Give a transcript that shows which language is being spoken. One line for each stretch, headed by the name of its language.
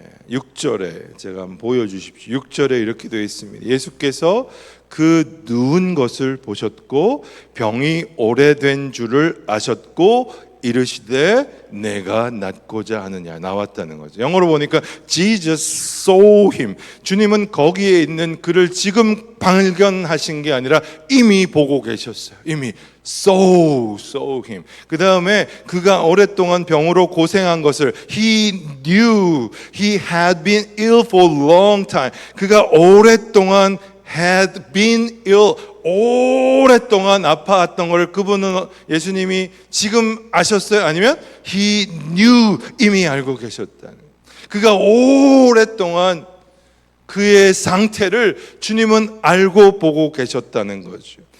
Korean: 6절에 제가 한번 보여주십시오. 6절에 이렇게 되어 있습니다. 예수께서 그 누운 것을 보셨고 병이 오래된 줄을 아셨고 이르시되 내가 낫고자 하느냐, 나왔다는 거죠. 영어로 보니까
English: Jesus saw him.
Korean: 주님은 거기에 있는 그를 지금 발견하신 게 아니라 이미 보고 계셨어요. 이미
English: saw him.
Korean: 그 다음에 그가 오랫동안 병으로 고생한 것을
English: he knew he had been ill for a long time.
Korean: 그가 오랫동안
English: had been ill,
Korean: 오랫동안 아파왔던 것을 그분은, 예수님이 지금 아셨어요? 아니면
English: he knew,
Korean: 이미 알고 계셨다는, 그가 오랫동안 그의 상태를 주님은 알고 보고 계셨다는 거죠.